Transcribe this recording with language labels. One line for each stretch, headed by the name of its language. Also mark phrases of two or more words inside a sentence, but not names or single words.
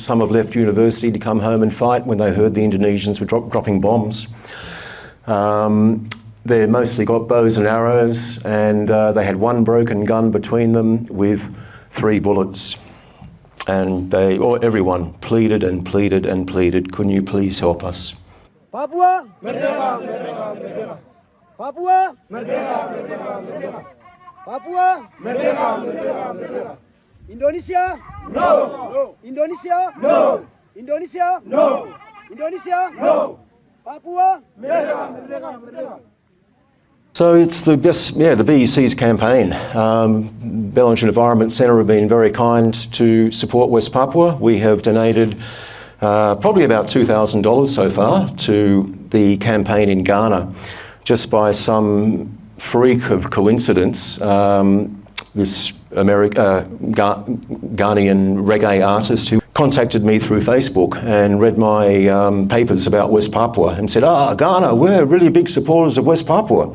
English: Some have left university to come home and fight when they heard the Indonesians were dropping bombs. They mostly got bows and arrows, and they had one broken gun between them with 3 bullets. And everyone pleaded and pleaded and pleaded, couldn't you please help us?
Indonesian: Papua, merdeka, merdeka, merdeka. Papua, merdeka, merdeka, merdeka. Papua, merdeka, merdeka, merdeka.
English: Indonesia, no. No. Indonesia, no. Indonesia, no. Indonesia, no.
Indonesian: Papua, merdeka, merdeka, merdeka.
English: So it's the BEC's campaign. Bellingen Environment Centre have been very kind to support West Papua. We have donated probably about $2,000 so far to the campaign in Ghana. Just by some freak of coincidence, this Ghanaian reggae artist who contacted me through Facebook and read my papers about West Papua and said, Ghana, we're really big supporters of West Papua.